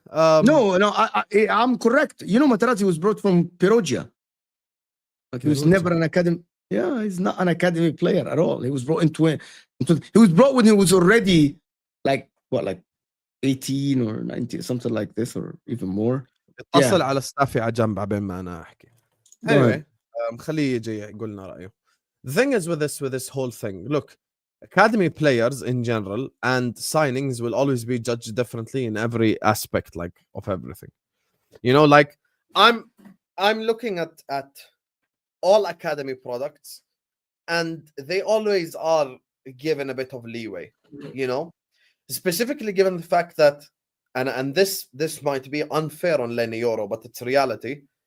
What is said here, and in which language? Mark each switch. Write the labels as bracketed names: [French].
[English] No, I'm correct. You know, Materazzi was brought from Perugia. Like, he was never an academy. Yeah, he's not an academy player at all. He was brought he was brought when he was already like 18 or 19, something like this, or even more. [Arabic] اتصل على ستافي على جنب عبين ما انا احكي. Anyway, خليه يجي يقول لنا رأيه. [English] The thing is with this whole thing, look, academy players in general and signings will always be judged differently in every aspect, like, of everything. You know, like, I'm looking at all academy products, and they always are given a bit of leeway, you know, specifically given the fact that, and this might be unfair on Lenny Yoro, but it's reality.